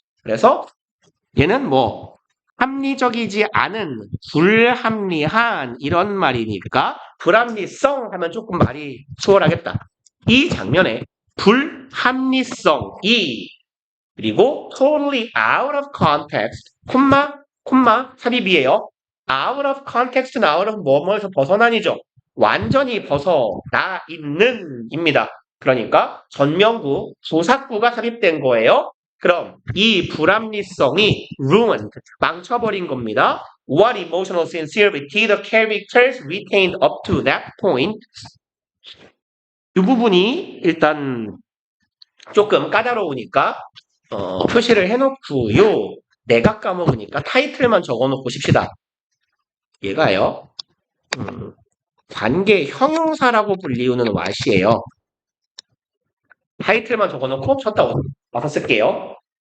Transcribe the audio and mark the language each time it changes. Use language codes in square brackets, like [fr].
[ko] 그래서 얘는 뭐 합리적이지 않은, 불합리한 이런 말이니까 불합리성 하면 조금 말이 수월하겠다. 이 장면에 불합리성이 그리고 [en] totally out of context, [ko] 콤마 삽입이에요. [en] out of context [ko] 는 out of 뭐뭐에서 벗어난이죠. 완전히 벗어나 있는 입니다. 그러니까 전명구, 조사구가 삽입된 거예요. 그럼 이 불합리성이 ruined, 망쳐버린 겁니다. [en] What emotional sincerity the characters retained up to that point. [ko] 이 부분이 일단 조금 까다로우니까 표시를 해놓고요. 내가 까먹으니까 타이틀만 적어놓고 십시다. 얘가요. 관계 형용사라고 불리우는 what이에요. 타이틀만 적어놓고 쳤다 와서 쓸게요.